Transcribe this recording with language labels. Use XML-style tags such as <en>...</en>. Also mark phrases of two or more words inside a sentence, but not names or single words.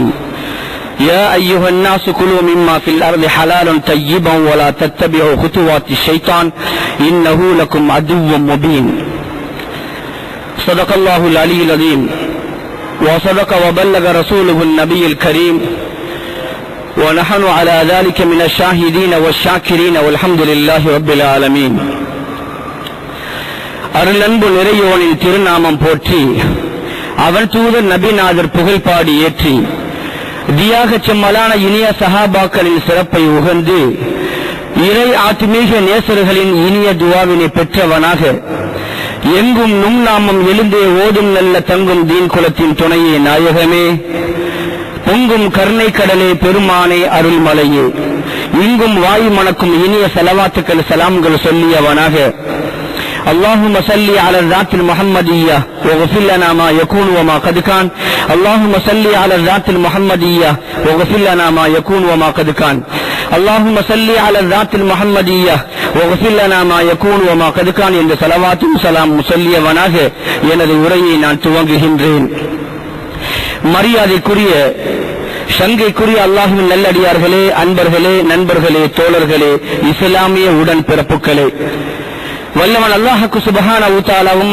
<ar>يا أيها الناس كلوا مما في الأرض حلالا طيبا ولا تتبعوا خطوات الشيطان إنه لكم عدو مبين. صدق الله العلي العظيم وصدق وبلغ رسوله النبي الكريم ونحن على ذلك من الشاهدين والشاكرين والحمد لله رب العالمين.</ar> <ta>அருளன்பு நிறையோனின் திருநாமம் போற்றி அவன் தூதர் நபிநாதர் புகழ்பாடி ஏற்றி தியாக செம்மலான இனிய சஹாபாக்களின் சிறப்பை உகந்து இறை ஆத்மீக நேசர்களின் இனிய துவாவினை பெற்றவனாக எங்கும் நும் நாமம் எழுந்தே ஓதும் நல்ல தங்கும் தீன் குலத்தின் துணையே நாயகமே, பொங்கும் கருணை கடலே பெருமானே அருள்மலையே, இங்கும் வாயு மணக்கும் இனிய செலவாத்துக்கள் சலாம்கள் சொல்லியவனாக</ta> <ar>اللهم صل على الذات المحمدية واغفر لنا ما يكون وما قد كان. اللهم صل على الذات المحمدية واغفر لنا ما يكون وما قد كان. اللهم صل على الذات المحمدية واغفر لنا ما يكون وما قد كان</ar> <ta>என்ற ஸலவாத்தும் ஸலாமும் சொல்லியவனாக எனது உரையை நான் துவங்குகின்றேன். மரியாதைக்குரிய சங்கைக்குரிய அல்லாஹ்வின் நல்லடியார்களே, அன்பர்களே, நண்பர்களே, தோழர்களே, இஸ்லாமிய உடன்பிறப்புகளே, வல்லவன் அல்லாஹ்வுக்கு</ta> <ar>سبحانه وتعالى</ar>